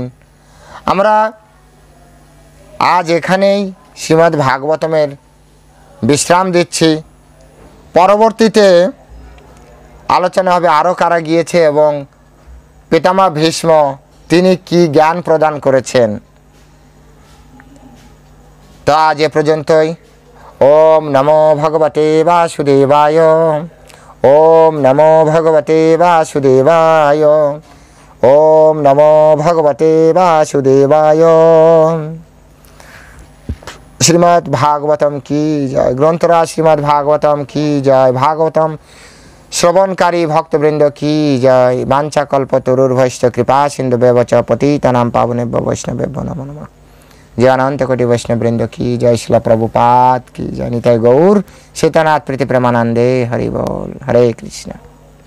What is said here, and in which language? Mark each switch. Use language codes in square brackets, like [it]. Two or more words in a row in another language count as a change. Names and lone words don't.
[bn] আমরা আজ এখানেই শ্রীমদ্ ভাগবতমের বিশ্রাম দিচ্ছি। পরবর্তীতে আলোচনা হবে আরও কারা গিয়েছে এবং পিতামহ ভীষ্ম তিনি কি জ্ঞান প্রদান করেছেন। তো আজ এ পর্যন্তই। [sa] ওম নমো ভগবতে বাসুদেবায়। ওম নমো ভগবতে বাসুদেবায়। ওম নমো ভগবতে বাসুদেবায়। [bn] শ্রীমদ্ ভাগবতম কি জয়। গ্রন্থরাজ শ্রীমদ্ ভাগবতম কি জয়। ভাগবতম শ্রবণকারী ভক্তবৃন্দ কি জয়। [sa] বাঞ্ছাকল্পতরুর্ভৈশ্চ কৃপা সিন্ধুভ্যেব চ পতিতানাং পাবনেভ্যো বৈষ্ণবেভ্যো নমো নমঃ। [hi] जय अनंत कोटि वैष्णव वृंद की जय। श्रील प्रभुपाद की जय। निताय गौर सीतानाथ प्रीति प्रेमानंदे। हरि बोल। हरे कृष्ण।